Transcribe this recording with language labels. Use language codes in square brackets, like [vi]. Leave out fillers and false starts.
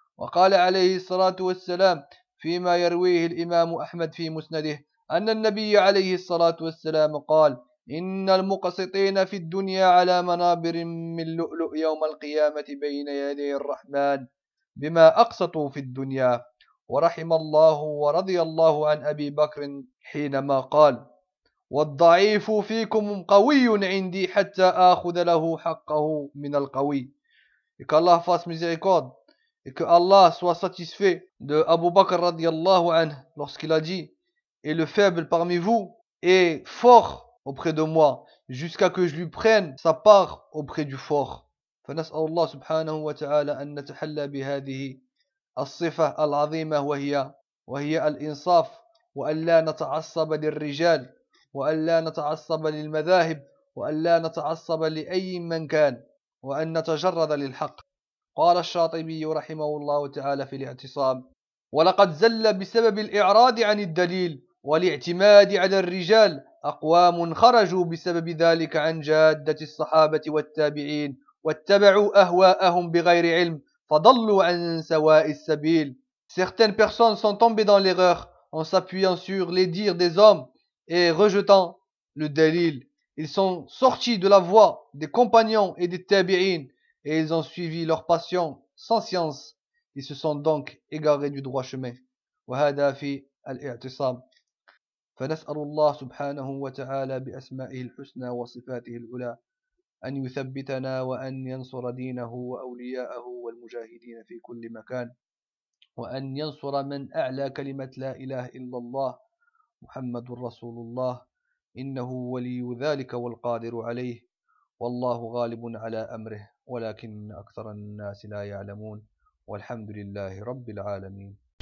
[ar] وقال عليه الصلاة والسلام فيما يرويه الإمام أحمد في مسنده أن النبي عليه الصلاة والسلام قال إن المقسطين في الدنيا على منابر من لؤلؤ يوم القيامة بين يدي الرحمن بما أقسطوا في الدنيا. ورحم الله ورضي الله عن أبي بكر حينما قال والضعيف فيكم قوي عندي حتى آخذ له حقه من القوي. [fr] Et que Allah fasse miséricorde et que Allah soit satisfait de Abu Bakr [ar] رضي الله عنه [fr] lorsqu'il a dit: et le faible parmi vous est fort auprès de moi jusqu'à que je lui prenne sa part auprès du fort. [ar] فنسأل الله سبحانه وتعالى أن نتحلى بهذه الصفة العظيمة وهي الإنصاف وأن لا نتعصب للرجال وأن لا نتعصب للمذاهب وأن لا نتعصب لأي من كان وأن نتجرد للحق. قال الشاطبي رحمه الله تعالى في الاعتصام ولقد زل بسبب الإعراض عن الدليل والاعتماد على الرجال أقوام خرجوا بسبب ذلك عن جادة الصحابة والتابعين واتبعوا أهواءهم بغير علم فضلوا عن سواء السبيل. [fr] Certaines personnes sont tombées dans l'erreur en s'appuyant sur les dires des hommes et rejetant le dalil. Ils sont sortis de la voie des compagnons et des tabi'in et ils ont suivi leur passion sans science. Ils se sont donc égarés du droit chemin. [ar] وهذا في الاعتصام. فنسأل الله سبحانه وتعالى بأسمائه الحسنى وصفاته العلى أن يثبتنا وأن ينصر دينه وأولياءه والمجاهدين في كل مكان وأن ينصر من أعلى كلمة لا إله إلا الله محمد رسول الله إنه ولي ذلك والقادر عليه والله غالب على أمره ولكن أكثر الناس لا يعلمون والحمد لله رب العالمين.